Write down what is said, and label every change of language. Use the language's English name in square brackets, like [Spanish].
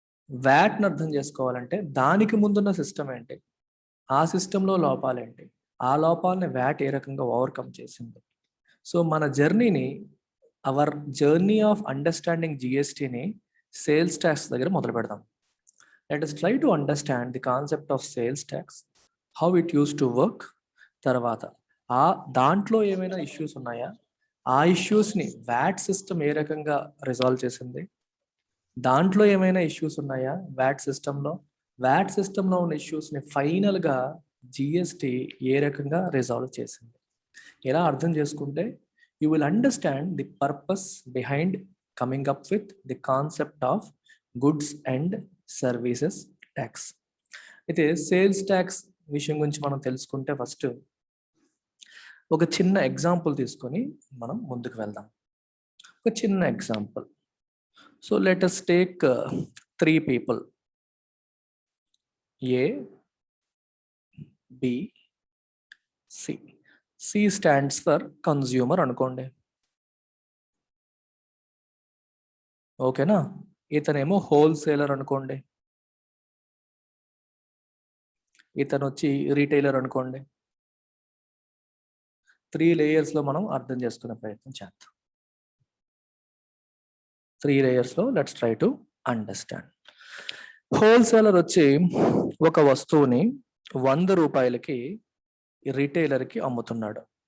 [Telugu] వ్యాట్ని అర్థం చేసుకోవాలంటే దానికి ముందున్న సిస్టమ్ ఏంటి, ఆ సిస్టంలో లోపాలేంటి, ఆ లోపాలని వ్యాట్ ఏ రకంగా ఓవర్కమ్ చేసింది. సో మన జర్నీని, [English] our journey of understanding [Telugu] జిఎస్టిని sales tax దగ్గర మొదలు పెడదాం. [English] Let us try to understand the concept of sales tax, how it used to work. [Telugu] తర్వాత దాంట్లో ఏమైనా ఇష్యూస్ ఉన్నాయా, ఆ ఇష్యూస్ని వ్యాట్ సిస్టమ్ ఏ రకంగా రిజాల్వ్ చేసింది, దాంట్లో ఏమైనా ఇష్యూస్ ఉన్నాయా వ్యాట్ సిస్టంలో, వ్యాట్ సిస్టంలో ఉన్న ఇష్యూస్ని ఫైనల్గా జిఎస్టి ఏ రకంగా రిజాల్వ్ చేసింది. ఇలా అర్థం చేసుకుంటే [English] You will understand the purpose behind coming up with the concept of goods and services tax. [Telugu] అయితే సేల్స్ ట్యాక్స్ విషయం గురించి మనం తెలుసుకుంటే ఫస్ట్ ఒక చిన్న ఎగ్జాంపుల్ తీసుకొని మనం ముందుకు వెళ్దాం. ఒక చిన్న example. [English] So let us take 3 people, A, B, C. C stands for consumer [Telugu] అనుకోండి, ఓకేనా? ఇతనేమో హోల్సేలర్ అనుకోండి, ఇతను వచ్చి రీటైలర్ అనుకోండి. 3 లేయర్స్లో మనం అర్థం చేసుకునే ప్రయత్నం చేద్దాం. 3 లేయర్స్లో [English] Let's try to understand. [Telugu] Wholesaler వచ్చి ఒక వస్తువుని 100 రూపాయలకి రిటైలర్కి అమ్ముతున్నాడు.